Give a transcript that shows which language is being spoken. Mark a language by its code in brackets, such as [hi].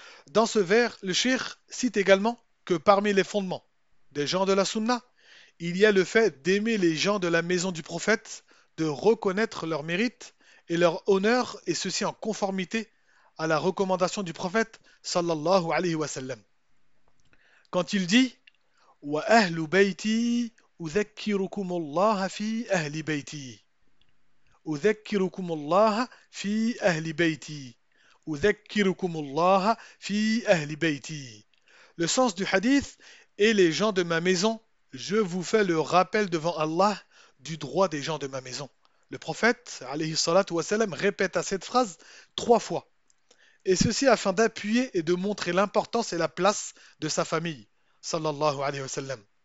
[fr] Dans ce vers, le cheikh cite également que parmi les fondements des gens de la sunna, il y a le fait d'aimer les gens de la maison du prophète, de reconnaître leur mérite et leur honneur, et ceci en conformité à la recommandation du prophète, sallallahu alayhi wa sallam. Quand il dit [ar] وَأَهْلُ بَيْتِي أُذَكِّرُكُمُ اللَّهَ فِي أَهْلِ بَيْتِي أُذَكِّرُكُمُ اللَّهَ فِي أَهْلِ بَيْتِي أُذَكِّرُكُمُ اللَّهَ فِي أَهْلِ بَيْتِي. [fr] Le sens du hadith est les gens de ma maison Je vous fais le rappel devant Allah du droit des gens de ma maison. Le prophète, alayhi salatu wassalam, répéta cette phrase trois fois. Et ceci afin d'appuyer et de montrer l'importance et la place de sa famille, sallallahu alayhi wa sallam.